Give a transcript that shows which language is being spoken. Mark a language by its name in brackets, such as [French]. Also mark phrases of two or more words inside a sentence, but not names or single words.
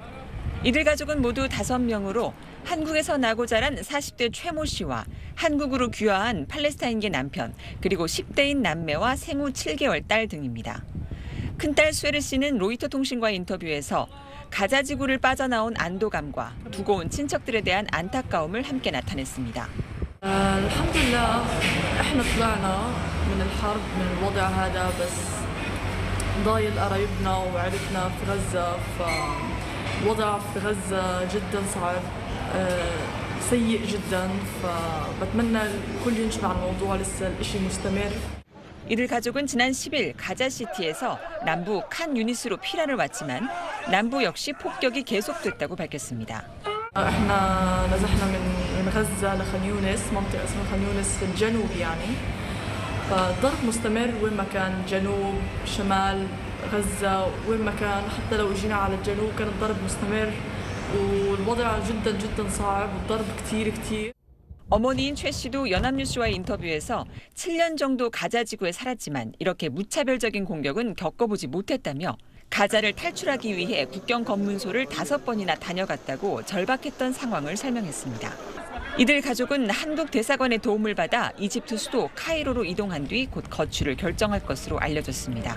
[Korean] 이들 가족은 모두 5명으로 한국에서 나고 자란 40대 최모 씨와 한국으로 귀화한 팔레스타인계 남편, 그리고 10대인 남매와 생후 7개월 딸 등입니다. 큰딸 스웨르 씨는 로이터 통신과의 인터뷰에서 가자 지구를 빠져나온 안도감과 두고 온 친척들에 대한 안타까움을 함께 나타냈습니다. [Arabic] الحمد لله احنا طلعنا من الحرب من الوضع هذا بس ضايل قرايبنا وعائلتنا في غزة فالوضع في غزة جدا صعب سيء جدا فبتمنى الكل ينشر عن الموضوع لسه الاشي مستمر. [Korean] 이들 가족은 지난 10일 가자시티에서 남부 칸 유니스로 피난을 왔지만 남부 역시 폭격이 계속됐다고 밝혔습니다. [Arabic] احنا نزحنا من غزة لخان يونس منطقة اسمها خان يونس في الجنوب يعني فالضرب مستمر وين ما كان جنوب شمال غزة وين ما كان حتى لو اجينا على الجنوب كان الضرب مستمر والوضع جدا جدا صعب والضرب كتير. [Korean] 어머니인 최 씨도 연합뉴스와의 인터뷰에서 7년 정도 가자 지구에 살았지만 이렇게 무차별적인 공격은 겪어보지 못했다며 가자를 탈출하기 위해 국경 검문소를 5번이나 다녀갔다고 절박했던 상황을 설명했습니다. 이들 가족은 한국 대사관의 도움을 받아 이집트 수도 카이로로 이동한 뒤 곧 거취를 결정할 것으로 알려졌습니다.